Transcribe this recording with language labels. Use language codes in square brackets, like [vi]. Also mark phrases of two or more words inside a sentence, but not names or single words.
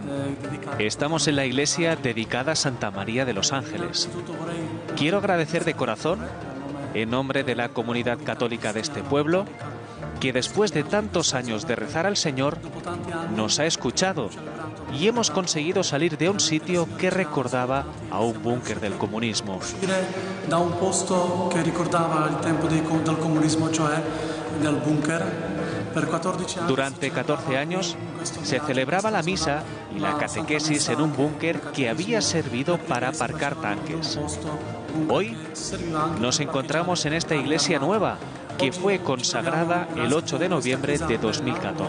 [es] Estamos en la iglesia dedicada a Santa María de los Ángeles. Quiero agradecer de corazón, en nombre de la comunidad católica de este pueblo, que después de tantos años de rezar al Señor, nos ha escuchado y hemos conseguido salir de un sitio que recordaba a un búnker del comunismo. [it] Da un posto che ricordava il tempo del comunismo, cioè del bunker. [es] Durante 14 años se celebraba la misa y la catequesis en un búnker que había servido para aparcar tanques. Hoy nos encontramos en esta iglesia nueva, que fue consagrada el 8 de noviembre de 2014.